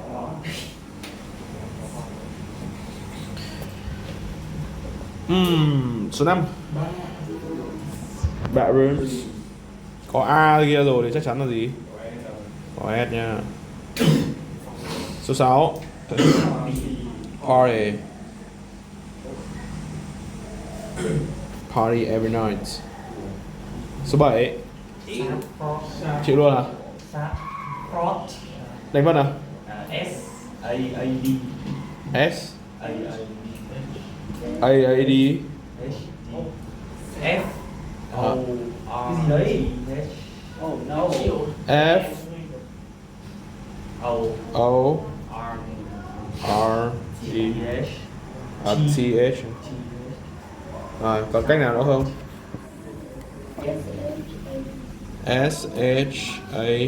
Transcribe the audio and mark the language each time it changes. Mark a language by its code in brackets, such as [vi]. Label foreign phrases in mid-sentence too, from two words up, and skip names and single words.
[vi] Số 5 Barons. Có A kia rồi thì chắc chắn là gì? Có S nha. Số 6 Party. [en] Party every night. [vi] Số 7 chịu luôn hả? Đánh vân à? [en] S A A D. S A A D F O R. [vi] Cái gì đấy? [en] Oh no. F O R R T H T H. [vi] Rồi, còn cách nào nữa không? [en] S H A.